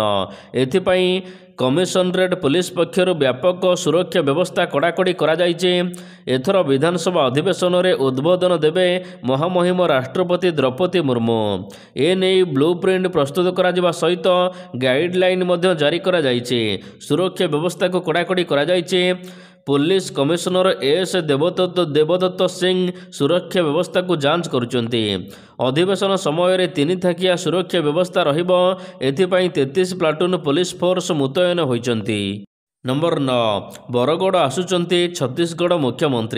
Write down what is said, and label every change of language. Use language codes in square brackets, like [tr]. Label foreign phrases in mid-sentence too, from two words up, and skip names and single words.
[or] ଏଥିପାଇଁ କମିଶନରେଟ୍ ପୁଲିସ ପକ୍ଷରୁ ବ୍ୟାପକ ସୁରକ୍ଷା ବ୍ୟବସ୍ଥା କଡ଼ାକଡ଼ି କରାଯାଇଛି। ଏଥର ବିଧାନସଭା ଅଧିବେଶନରେ ଉଦ୍ବୋଧନ ଦେବେ ମହାମହିମ ରାଷ୍ଟ୍ରପତି ଦ୍ରୌପଦୀ ମୁର୍ମୁ। ଏନେଇ [en] blue print [or] ପ୍ରସ୍ତୁତ କରାଯିବା ସହିତ ଗାଇଡ଼ଲାଇନ୍ ମଧ୍ୟ ଜାରି କରାଯାଇଛି। ସୁରକ୍ଷା ବ୍ୟବସ୍ଥାକୁ କଡ଼ାକଡ଼ି କରାଯାଇଛି। [en] police commissioner [or] ଏସ ଦେବଦତ୍ତ ସିଂହ ସୁରକ୍ଷା ବ୍ୟବସ୍ଥାକୁ ଯାଞ୍ଚ କରୁଛନ୍ତି। ଅଧିବେଶନ ସମୟ 3 ଥାକିଆ ସୁରକ୍ଷା ବ୍ୟବସ୍ଥା ରହିବ। ଏଥିପାଇଁ 33 [en] platoon police force [or] ମୁତୟନ ହୋଇଛନ୍ତି। ନମ୍ବର 9 ବରଗଡ଼ ଆସୁଛନ୍ତି ଛତିଶଗଡ଼ ମୁଖ୍ୟମନ୍ତ୍ରୀ।